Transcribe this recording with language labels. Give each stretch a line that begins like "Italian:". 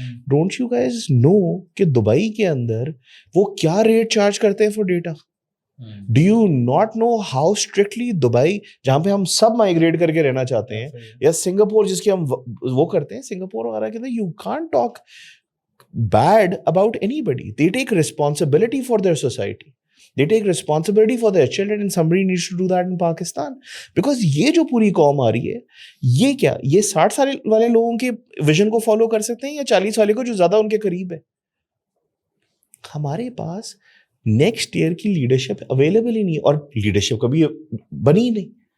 English: don't you guys know
Urdu: کہ Dubai کے اندر وہ کیا ریٹ چارج کرتے ہیں
English: For data? Do you not know how strictly
Urdu: Dubai, جہاں پہ ہم سب مائگریٹ کر کے رہنا چاہتے ہیں, یا سنگاپور جس کی ہم وہ کرتے ہیں, سنگاپور وغیرہ کے اندر
English: You can't talk bad about anybody. They take responsibility for their society, they take responsibility for their children, and somebody needs to do that in Pakistan.
Urdu: Because یہ جو پوری قوم آ رہی ہے, یہ کیا, یہ 60 سال والے لوگوں کے ویژن کو فالو کر سکتے ہیں یا 40 والے کو جو زیادہ ان کے قریب ہے؟ ہمارے پاس نیکسٹ ایئر کی لیڈرشپ اویلیبل ہی نہیں, اور لیڈرشپ کبھی بنی ہی نہیں.